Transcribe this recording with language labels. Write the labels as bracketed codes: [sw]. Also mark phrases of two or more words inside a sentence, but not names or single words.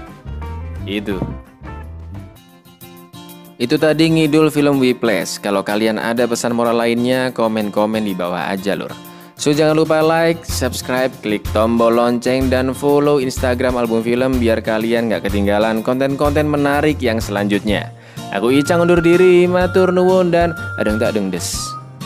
[id] Itu tadi ngidul film Whiplash. Kalau kalian ada pesan moral lainnya, komen-komen di bawah aja lur. So jangan lupa like, subscribe, klik tombol lonceng, dan follow Instagram Album Film biar kalian gak ketinggalan konten-konten menarik yang selanjutnya. Aku Icang undur diri, [jv] matur nuwun, [id] dan adeng tak adeng des.